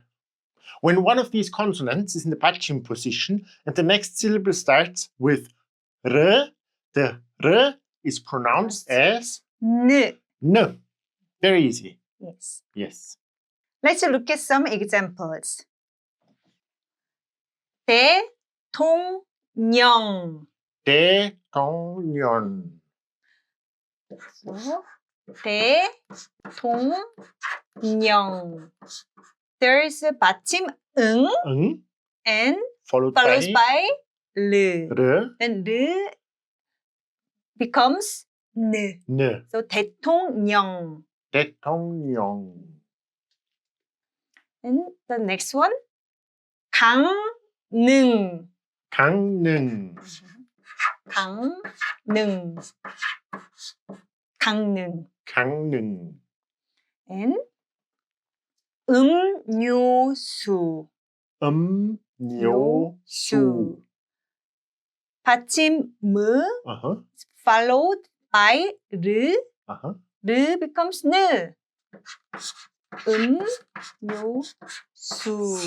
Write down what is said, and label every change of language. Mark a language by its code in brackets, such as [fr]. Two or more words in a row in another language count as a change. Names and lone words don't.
[en] When one of these consonants is in the Batchim position and the next syllable starts with r, the r is pronounced as [ko] 느. [en] n. Very easy. Yes. Yes. Let's look at some examples. [ko] dae-tong-nyeong. dae-tong-nyeong. dae-tong-nyeong. [en] There is a Batchim 응 [ko] 응, [en] and followed follows by 르. r, Then 르 becomes 느. n. So dae-tong-nyeong. [ko] dae-tong-nyeong. [en] And the next one, [ko] gang-neung. Gangneung. 강릉. 강릉. Gangneung. [en] And eum-nyo-su. [ko] eum-nyo-su. 받침 무 [en] followed by [ko] 르. [en] 르 becomes 느. eum-nyo-su.